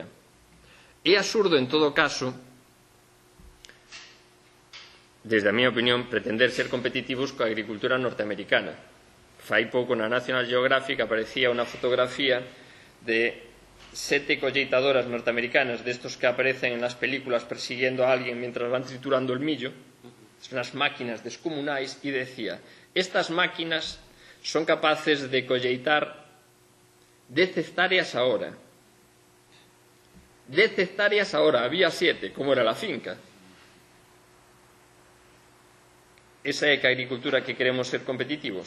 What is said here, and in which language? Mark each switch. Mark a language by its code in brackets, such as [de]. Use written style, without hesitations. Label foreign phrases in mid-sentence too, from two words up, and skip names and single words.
[gl] É absurdo, en todo caso, desde a miña opinión, pretender ser competitivos coa agricultura norteamericana. Fai pouco na National Geographic aparecía unha fotografía de 7 colleitadoras norteamericanas, [es] destos que aparecen en las películas persiguiendo a alguien mientras van triturando el millo, unas máquinas [gl] descomunais, e decía, estas máquinas son capaces de colleitar 10 hectáreas a hora. [es] 10 hectáreas a hora, había 7, como era la finca. [gl] Esa é a agricultura que queremos ser competitivos.